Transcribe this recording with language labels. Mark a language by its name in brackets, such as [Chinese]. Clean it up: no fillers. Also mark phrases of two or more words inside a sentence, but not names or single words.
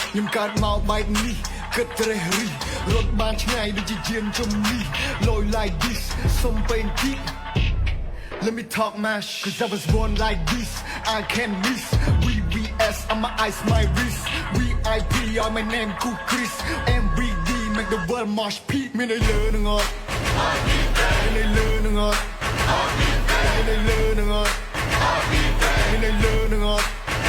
[Khmer] កើតមកបែបនេះគិតត្រេះរិះរត់បានឆ្ងាយដូចជាយានជំនិះលយ [English] like this [Khmer] សុំពេញទី [English] Let me talk mash cause I was born like this I can't miss VVS on my eyes my wrist VIP on my name Cool Chris MVD make the world mosh pit [Khmer] មានឲ្យលើនឹងអត់មានឲ្យលើនឹងអត់មានឲ្យលើនឹងអត់មានឲ្យលើនឹងអត់